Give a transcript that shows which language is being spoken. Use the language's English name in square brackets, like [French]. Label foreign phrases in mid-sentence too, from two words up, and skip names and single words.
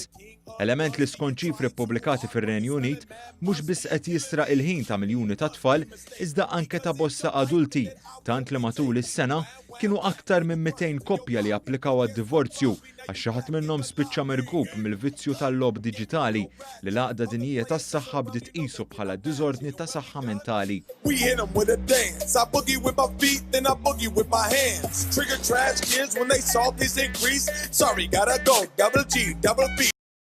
[Maltese] Element li skont ċifri ppubblikati fir-Renju Unit mhux biss qed jisraq il-ħin ta' miljuni ta' tfal, iżda anke ta' bosta adulti, tant li matul is-sena kienu aktar minn 200 koppja li applikaw għad-divorzju għax xi ħadd minnhom spiċċa mergub mill-vizzju tal-logħb diġitali li l-għaqda dinjija tas-saħħa bdiet qisu bħala diżordni ta' saħħa mentali. [English] We hit 'em with a dance. I boogie with my feet, then I boogie with my hands. Trigger trash kids when they saw this increase. Sorry, gotta go. Double G, double B.